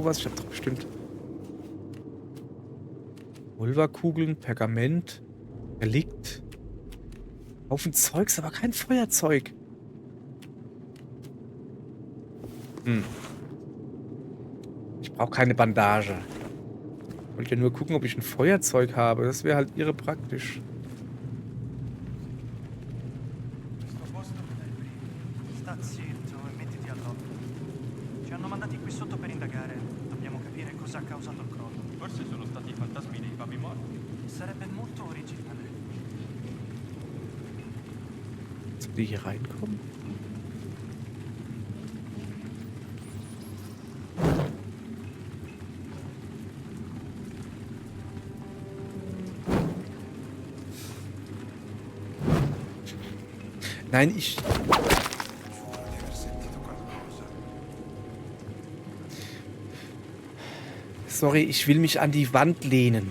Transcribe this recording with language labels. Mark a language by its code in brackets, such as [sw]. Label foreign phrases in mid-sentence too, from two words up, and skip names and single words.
[de] Ich habe doch bestimmt Pulverkugeln, Pergament, Relikt. Haufen Zeugs, aber kein Feuerzeug. Ich brauche keine Bandage. Ich wollte ja nur gucken, ob ich ein Feuerzeug habe. Das wäre halt irre praktisch. [it] Sta zitto e mettiti all'opera. Ci hanno mandati qui sotto per indagare. Dobbiamo capire cosa ha causato il crollo. Forse sono stati i fantasmi dei papi morti. Sarebbe molto originale. [de] Sollen die hier reinkommen? Nein, Sorry, ich will mich an die Wand lehnen.